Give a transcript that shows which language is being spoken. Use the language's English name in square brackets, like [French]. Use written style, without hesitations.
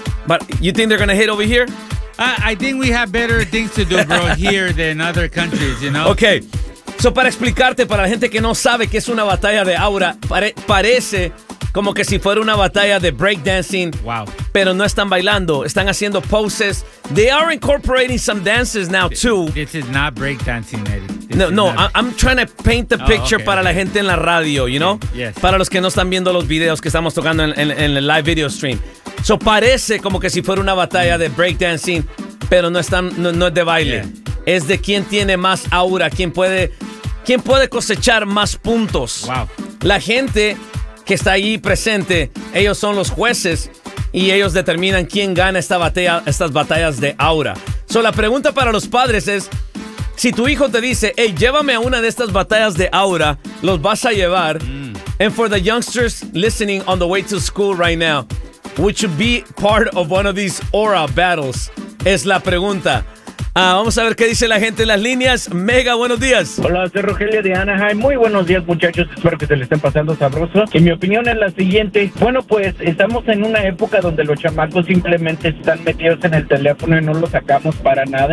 [English] But you think they're going to hit over here? I think we have better things to do, bro, here than other countries, you know? Okay. [Spanish] So, para explicarte, para la gente que no sabe qué es una batalla de aura, parece como que si fuera una batalla de breakdancing. [English] Wow. [Spanish] Pero no están bailando, están haciendo poses. [English] They are incorporating some dances now, too. This is not breakdancing, Eddie. I'm trying to paint the picture [Spanish] para la gente en la radio, [English] you know? Yes. [Spanish] Para los que no están viendo los videos que estamos tocando en el live video stream. So, parece como que si fuera una batalla de breakdancing, pero no es de baile. Yeah. Es de quién tiene más aura, quién puede cosechar más puntos. [English] Wow. [Spanish] La gente que está ahí presente, ellos son los jueces y ellos determinan quién gana estas batallas de aura. So, la pregunta para los padres es, si tu hijo te dice, hey, llévame a una de estas batallas de aura, los vas a llevar. [English] And for the youngsters listening on the way to school right now, would you be part of one of these aura battles? [Spanish] Es la pregunta. Vamos a ver qué dice la gente en las líneas. Mega, buenos días. Hola, soy Rogelio de Anaheim. Muy buenos días, muchachos. Espero que se le estén pasando sabroso. Que mi opinión es la siguiente. Bueno, pues, estamos en una época donde los chamacos simplemente están metidos en el teléfono y no los sacamos para nada.